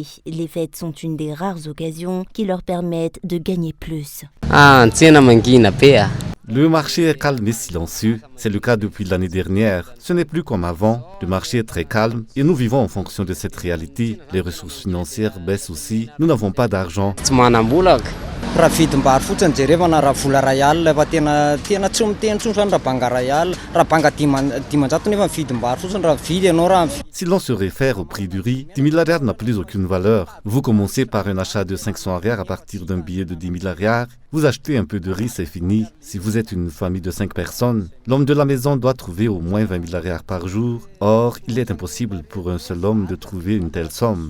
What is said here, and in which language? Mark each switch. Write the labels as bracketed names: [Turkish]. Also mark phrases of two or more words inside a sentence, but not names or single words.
[French] Les fêtes sont une des rares occasions qui leur permettent de gagner plus. Le marché est calme et silencieux. C'est le cas depuis l'année dernière. Ce n'est plus comme avant. Le marché est très calme et nous vivons en fonction de cette réalité. Les ressources financières baissent aussi. Nous n'avons pas d'argent. [Malagasy] Raha vidim-bary fotsiny jerevana raha vola ray alina efa tena tsy miteny tsony zany raha banga ray alina raha banga 10 nefa vidim-bary fotsiny raha vidy ianao raha. [French] Si l'on se réfère au prix du riz, 10 000 ariary n'a plus aucune valeur. Vous commencez par un achat de 500 ariary à partir d'un billet de 10 000 ariary. Vous achetez un peu de riz, c'est fini. Si vous êtes une famille de 5 personnes, l'homme de la maison doit trouver au moins 20 000 ariary par jour. Or, il est impossible pour un seul homme de trouver une telle somme.